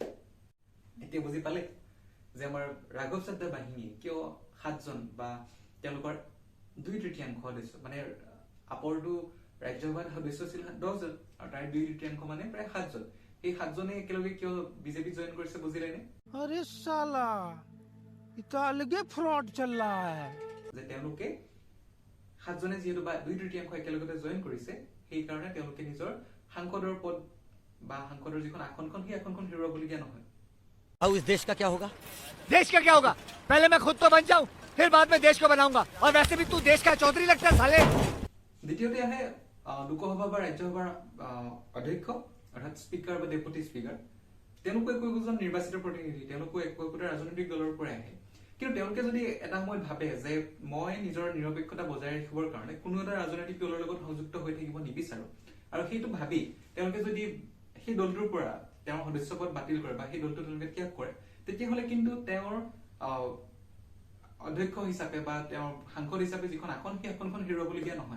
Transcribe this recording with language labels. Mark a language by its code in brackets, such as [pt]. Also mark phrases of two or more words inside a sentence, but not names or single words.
[as] এতিয়া বুজি পালে যে আমাৰ ৰাঘৱ চাদ্দা বাহিনীয়ে কিয় 7জন বা তেওঁলোকৰ 2/3 সদস্য মানে আপৰটো ৰাজ্যসভাত সদস্য আছিল 10জন আৰু তাৰ 2/3 মানে প্ৰায় 7জন, এই 7জনে একেলগে কিয় বিজেপি জইন কৰিছে বুজিলেনে? [hi] अरे साला ये तो अलगे फ्रॉड चल रहा है। [as] যে তেওঁলোকে 7জনে যিহেতু বা 2/3 একেলগতে জইন কৰিছে সেইকাৰণে তেওঁলোকে নিজৰ সাংসদৰ পদ বা সাংসদৰ যিখন আসনখন সেই আসনখন হেৰুৱাবলগীয়া নহয়। [hi] अब इस देश का क्या होगा? देश का क्या होगा? पहले मैं खुद तो बन जाऊं, फिर बाद में देश को बनाऊंगा। और वैसे भी तू देश का चौधरी लगता है साले। [as] দ্বিতীয়তে আহে লোকসভা বা ৰাজ্যসভাৰ অধ্যক্ষ অৰ্থাৎ স্পীকাৰ বা ডেপুটি স্পীকাৰ। তেওঁলোকো একোজন নিৰ্বাচিত প্ৰতিনিধি, তেওঁলোকো একোটা ৰাজনৈতিক দলৰ পৰাই আহে, কিন্তু তেওঁলোকে যদি এটা সময়ত ভাবে যে মই নিজৰ নিৰপেক্ষতা বজাই ৰাখিবৰ কাৰণে কোনো এটা ৰাজনৈতিক দলৰ লগত সংযুক্ত হৈ থাকিব নিবিচাৰো আৰু সেইটো ভাবি তেওঁলোকে যদি সেই দলটোৰ পৰা তেওঁৰ সদস্যপদ বাতিল কৰে বা সেই দলটো তেওঁলোকে ত্যাগ কৰে তেতিয়াহ'লে কিন্তু তেওঁৰ অধ্যক্ষ হিচাপে বা তেওঁৰ সাংসদ হিচাপে যিখন আসন সেই আসনখন হেৰুৱাবলগীয়া নহয়।